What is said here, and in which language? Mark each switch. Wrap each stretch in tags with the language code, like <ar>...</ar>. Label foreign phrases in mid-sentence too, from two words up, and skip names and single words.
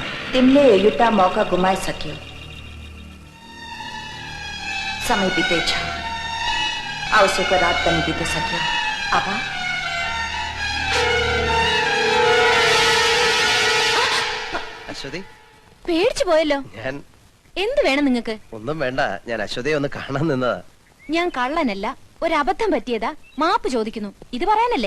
<ne>तिमीले एउटा मौका गुमाइसक्यौ। समय बितेछ, आवश्यक रात पनि बितिसक्यो। अब</ne> <ml>അശ്വതി, പേടിച്ചു പോയല്ലോ. ഞാൻ എന്ത് വേണം നിങ്ങക്ക്? ഒന്നും വേണ്ട, ഞാൻ അശ്വതിയെ ഒന്ന് കാണാൻ നിന്നതാ. ഞാൻ കള്ളനല്ല, ഒരബദ്ധം പറ്റിയതാ, മാപ്പ് ചോദിക്കുന്നു. ഇത് പറയാനല്ലേ?</ml>